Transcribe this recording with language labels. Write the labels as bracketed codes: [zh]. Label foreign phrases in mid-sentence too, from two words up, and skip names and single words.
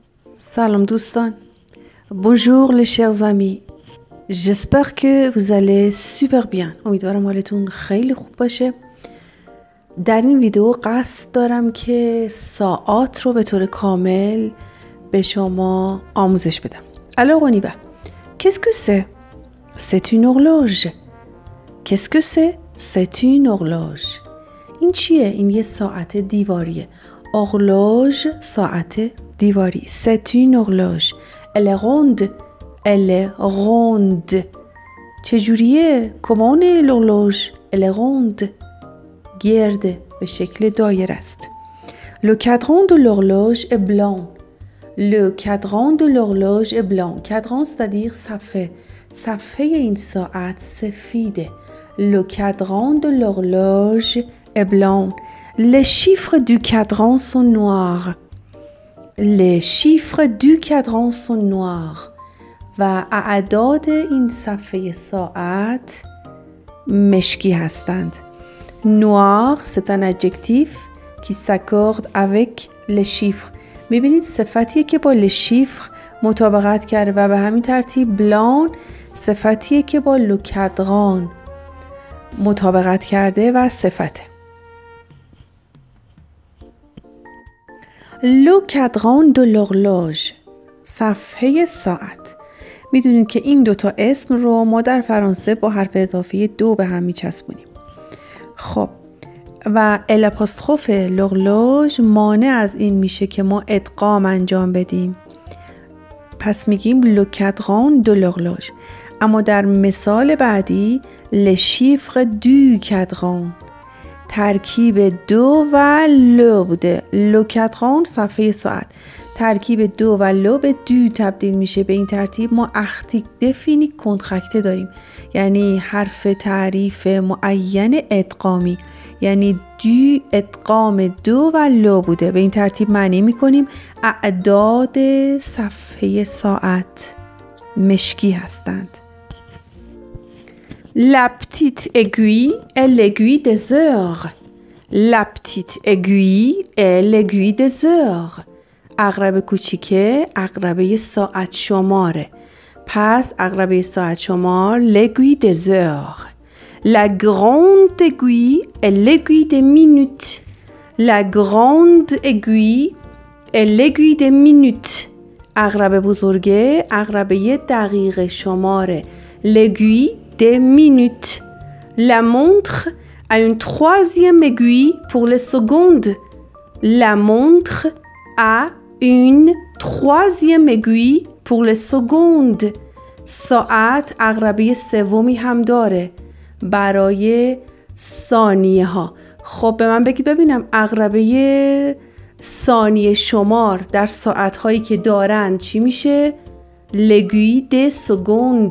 [fa] Salam دوستان. [fr] Bonjour les chers amis. J'espère que vous allez super bien. [fa] امیدوارم حالتون خیلی خوب باشه. در این ویدیو قصد دارم که ساعات رو به طور کامل به شما آموزش بدم. [fr] Alors on y va. Qu'est-ce que c'est? C'est une horloge. Qu'est-ce que c'est? C'est une horloge. [fa] این چیه؟ این یه ساعت دیواریه. Horloge ساعت دیواری. [fr] C'est une horloge. Elle est ronde. Elle est ronde. چجوریه؟ Comment est l'horloge? Elle est ronde. [fa] گرده. به شکل دایره است. [fr] Le cadran de l'horloge est blanc. Le cadran de l'horloge est blanc. Cadran c'est-à-dire [fa] صفحه. صفحه این ساعت سفیده. [fr] Le cadran de l'horloge est blanc. Les chiffres du cadran sont noirs. Les chiffres du cadran sont noirs. [fa] و اعداد این صفحه ساعت مشکی هستند. [fr] Noir, c'est un adjectif qui s'accorde avec les chiffres. [fa] میبینید صفتیه که با [fr] les chiffres [fa] مطابقت کرده و به همین ترتیب blanc صفتیه که با [fr] le cadran [fa] مطابقت کرده و صفته. [fr] Le cadran de l'horloge. [fa] صفحه ساعت. میدونید که این دوتا اسم رو ما در فرانسه با حرف اضافی دو به هم میچسبونیم. خب و الاپوستروف l'horloge مانع از این میشه که ما ادغام انجام بدیم. پس میگیم [fr] le cadran de l'horloge. [fa] اما در مثال بعدی [fr] les chiffres du cadran. [fa] ترکیب دو و لو بوده. [fr] le cadran [fa] صفحه ساعت. ترکیب دو و لو به دو تبدیل میشه. به این ترتیب ما [fr] article défini contracté [fa] داریم. یعنی حرف تعریف معین ادغامی. یعنی دو ادغام دو و لو بوده. به این ترتیب معنی میکنیم اعداد صفحه ساعت مشکی هستند. [fr] La petite aiguille est l'aiguille des heures. La petite aiguille est l'aiguille des heures. [fa] عقرب کوچیکه عقربه ساعت شماره. پس عقربه ساعت شمار [fr] l'aiguille des heures. La grande aiguille est l'aiguille des minutes. La grande aiguille est l'aiguille des minutes. [fa] عقرب بزرگه عقربه دقیقه شماره. [fr] L'aiguille des minutes. La montre a une troisième aiguille pour les secondes. La montre a une troisième aiguille pour les secondes. [fa] ساعت عقربه سومی هم داره برای ثانیه ها. خب به من بگید ببینم عقربه ثانیه شمار در ساعت هایی که دارن چی میشه؟ [fr] L'aiguille des secondes.